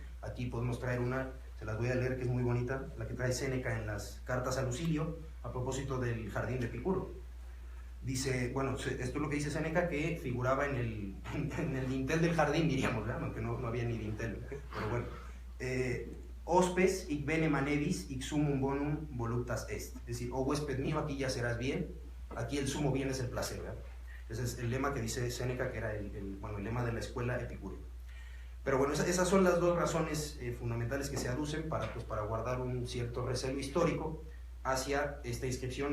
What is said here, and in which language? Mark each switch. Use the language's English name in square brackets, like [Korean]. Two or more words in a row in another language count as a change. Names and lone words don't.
[Spanish] Aquí podemos traer una, se las voy a leer, que es muy bonita, la que trae Séneca en las cartas a Lucilio, a propósito del Jardín de Epicuro. Dice, bueno, esto es lo que dice Séneca, que figuraba en el dintel del jardín, diríamos, ¿verdad? Aunque no había ni dintel, pero bueno. [Latin] Hospes hic bene manevis hic sumum bonum voluptas est, [Spanish] es decir, oh huésped mío, aquí ya serás bien, aquí el sumo bien es el placer, ¿verdad? Ese es el lema que dice Séneca, que era el lema de la escuela epicúrea. Pero bueno, esas son las dos razones fundamentales que se aducen para guardar un cierto recelo histórico hacia esta inscripción.